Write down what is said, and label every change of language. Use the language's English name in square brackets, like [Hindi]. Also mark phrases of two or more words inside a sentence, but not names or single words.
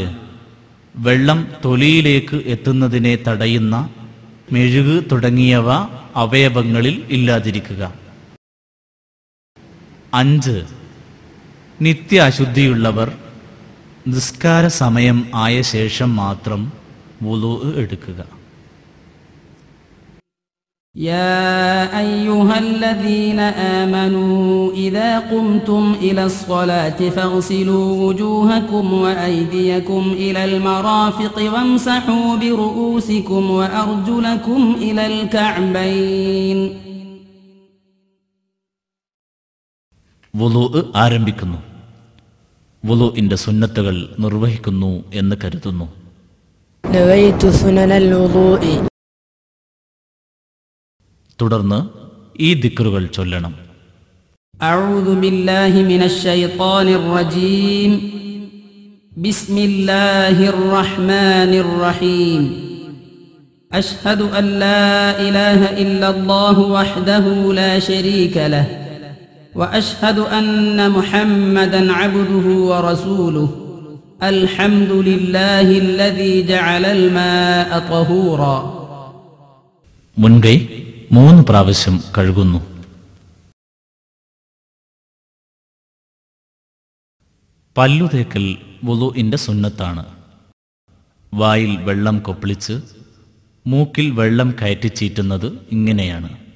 [Malayalam] വെള്ളം തൊലിയിലേക്ക് എത്തുന്നതിനെ തടയുന്ന മെഴുക് തുടങ്ങിയവ അവയവങ്ങളിൽ ഇല്ലാതിരിക്കുക. 5. നിത്യ അശുദ്ധിയുള്ളവർ നിസ്കാര സമയം ആയ ശേഷം മാത്രം വുളൂഅ് എടുക്കുക. [Arabic] يا أيها الذين آمنوا إذا قمتم إلى الصلاة فاغسلوا وجوهكم وأيديكم إلى المرافق وامسحوا برؤوسكم وأرجلكم إلى الكعبين. [Malayalam] വുളൂഅ് ആരംഭിക്കുന്നു. വുളൂഇന്റെ സുന്നത്തുകൾ നിർവഹിക്കുന്നു എന്ന് കരുതുന്നു. [Arabic] نويت سنن الوضوء. [Malayalam] തുടർന്ന് ഈ ദിക്റുകൾ ചൊല്ലണം. [Arabic] أعوذ بالله من الشيطان الرجيم. بسم الله الرحمن الرحيم. أشهد أن لا إله إلا الله وحده لا شريك له وأشهد أن محمدا عبده ورسوله. الحمد لله الذي جعل الماء طهورا. [Malayalam] മുൻകൈ 3 പ്രാവശ്യം കഴുകുന്നു. പല്ലുതേക്കൽ വുളൂഇന്റെ സുന്നത്താണ്. വായിൽ വെള്ളം കൊപ്പിളിച്ച് മൂക്കിൽ വെള്ളം കയറ്റിച്ചീറ്റുന്നത് ഇങ്ങനെയാണ്.